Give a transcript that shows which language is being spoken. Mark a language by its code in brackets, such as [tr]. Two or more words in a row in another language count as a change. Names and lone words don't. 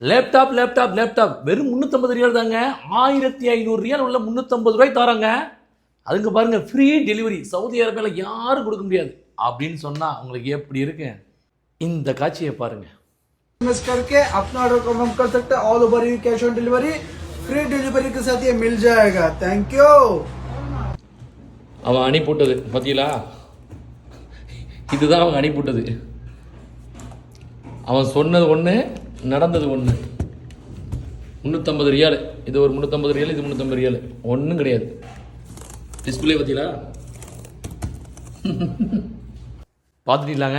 [ta] லேப்டாப் வெறும் 350 ரியால் தாங்க. 1500 ரியால் உள்ள 350 ரூபாய் தராங்க. அதுக்கு பாருங்க [en] free delivery. [ta] சவுதி அரேபியாவில் யாரும் கொடுக்க முடியாது அப்படின்னு சொன்னா உங்களுக்கு எப்படி இருக்கு? இந்த காட்சியை பாருங்க. [hi] करके अपना [en] order confirm [hi] कर सकते हैं। [en] all over cash on delivery, free delivery [hi] के साथ ये मिल जाएगा। [en] Thank you. [ta] அவன் அனுப்பிவிட்டது பார்த்தீங்களா? இதுதான் அவன் அனுப்பிவிட்டது. அவன் சொன்னது ஒன்று, நடந்தது ஒன்று. 350 ரியால், இது ஒரு 350 ரியால், இது 350 ரியால், ஒன்றும் கிடையாது. டிஸ்பிளே பார்த்தீங்களா? பார்த்துட்டீங்களாங்க?